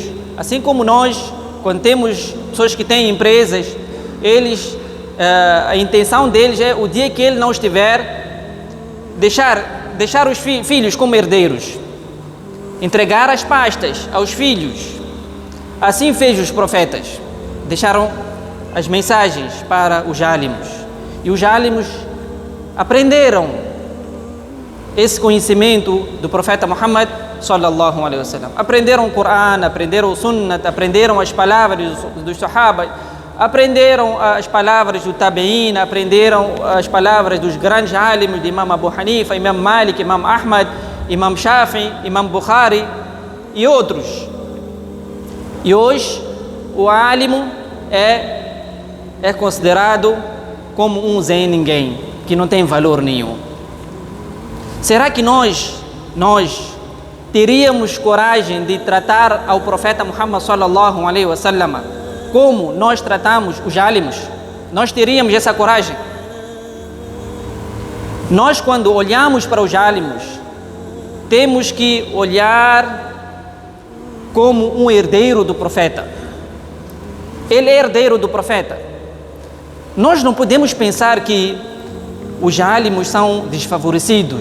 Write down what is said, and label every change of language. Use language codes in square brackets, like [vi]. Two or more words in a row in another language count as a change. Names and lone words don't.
[pt] Assim como nós, quando temos pessoas que têm empresas, a intenção deles é, o dia que ele não estiver, deixar os filhos como herdeiros, entregar as pastas aos filhos. Assim fez os profetas, deixaram as mensagens para os álimos, e os álimos aprenderam esse conhecimento do profeta Muhammad [ar] صلى الله عليه وسلم. [pt] Aprenderam o Coran, aprenderam o Sunnah, aprenderam as palavras dos Sahaba, aprenderam as palavras do Tabe'in, aprenderam as palavras dos grandes álimos de Imam Abu Hanifa, Imam Malik, Imam Ahmad, Imam Shafi, Imam Bukhari e outros. E hoje o álimo é considerado como um Zé ninguém, que não tem valor nenhum. Será que nós teríamos coragem de tratar ao profeta Muhammad [ar] صلى الله عليه وسلم [pt] como nós tratamos os álимos? Nós teríamos essa coragem? Nós, quando olhamos para os álимos, temos que olhar como um herdeiro do profeta. Ele é herdeiro do profeta. Nós não podemos pensar que os álимos são desfavorecidos.